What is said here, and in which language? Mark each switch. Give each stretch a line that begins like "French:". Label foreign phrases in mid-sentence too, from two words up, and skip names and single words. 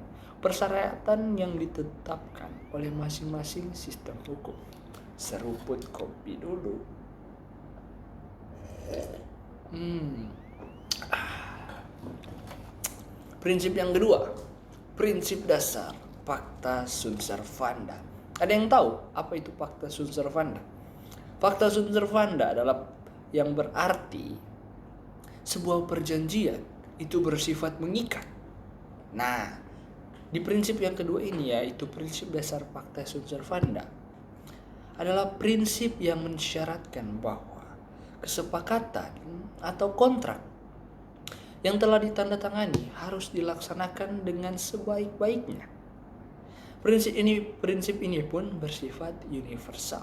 Indonesian: Persyaratan yang ditetapkan oleh masing-masing sistem hukum. Seruput kopi dulu. Prinsip yang kedua, prinsip dasar
Latin: pacta sunt servanda.
Indonesian: Ada yang tahu apa itu
Latin: pacta sunt servanda? Pacta sunt servanda
Indonesian: adalah yang berarti sebuah perjanjian itu bersifat mengikat. Nah, di prinsip yang kedua ini, yaitu prinsip dasar
Latin: pacta sunt servanda,
Indonesian: adalah prinsip yang mensyaratkan bahwa kesepakatan atau kontrak yang telah ditandatangani harus dilaksanakan dengan sebaik-baiknya. Prinsip ini pun bersifat universal.